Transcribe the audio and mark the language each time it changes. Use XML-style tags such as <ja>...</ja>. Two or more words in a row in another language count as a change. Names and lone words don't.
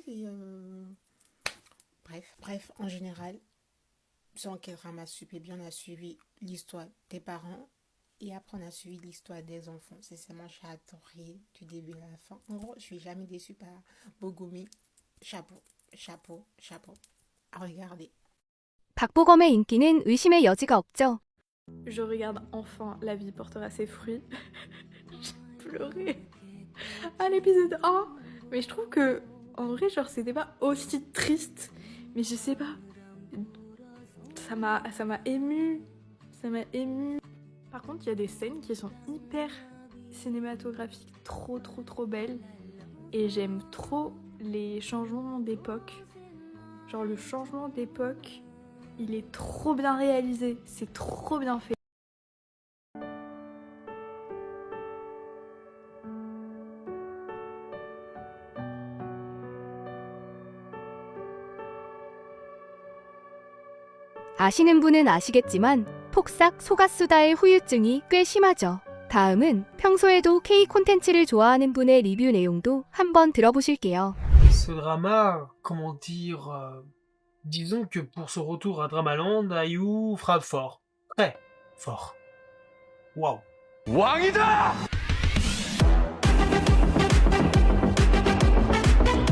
<fr>Et Bref, en général, sans K-drama super bien, on a suivi l'histoire des parents et après on a suivi l'histoire des enfants. Sincèrement, j'ai adoré du début à la fin. En gros, je suis jamais déçue par Bogumi. Chapeau. À regarder.</fr> <ko>박보검의 인기는 의심의 여지가 없죠.</ko> <fr>Je regarde enfin La vie portera ses fruits. J'ai pleuré à l'épisode 1. Mais je trouve que, en vrai, genre, c'était pas aussi triste. Mais je sais pas. Ça m'a émue. Ça m'a émue. Par contre, il y a des scènes qui sont hyper cinématographiques, trop belles. Et j'aime trop les changements d'époque. Genre, le changement d'époque, il est trop bien réalisé. C'est trop bien fait.</fr> <ko>아시는 분은 아시겠지만 폭삭 소가수다의 후유증이 꽤 심하죠. 다음은 평소에도 K 콘텐츠를 좋아하는 분의 리뷰 내용도 한번 들어보실게요.</ko> <fr>Ce drama, comment dire, disons que pour ce retour à Dramaland, IU frappe fort. Très fort. Waouh. 왕이다!</fr>